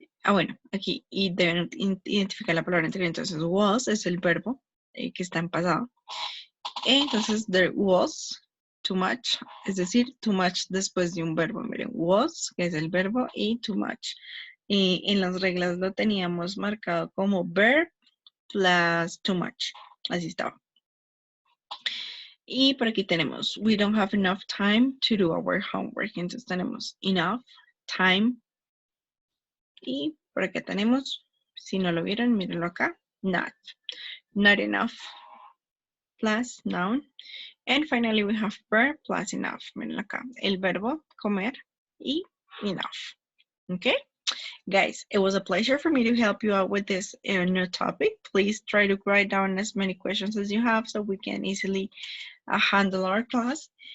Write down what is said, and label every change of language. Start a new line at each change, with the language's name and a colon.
Spanish: bueno, aquí, y deben identificar la palabra anterior. Entonces, was es el verbo que está en pasado. Entonces,
English: there was too much,
Spanish: es decir, too much después de un verbo. Miren, was, que es el verbo, y too much. En las reglas lo teníamos marcado como
English: verb plus too much.
Spanish: Así estaba. Y por aquí tenemos,
English: we don't have enough time to do our homework.
Spanish: Entonces tenemos enough, time. Y por acá tenemos, si no lo vieron, mírenlo acá, not.
English: Not enough plus noun. And finally we have verb plus enough.
Spanish: Miren acá, el verbo comer y enough.
English: Okay? Guys, it was a pleasure for me to help you out with this new topic. Please try to write down as many questions as you have so we can easily handle our class.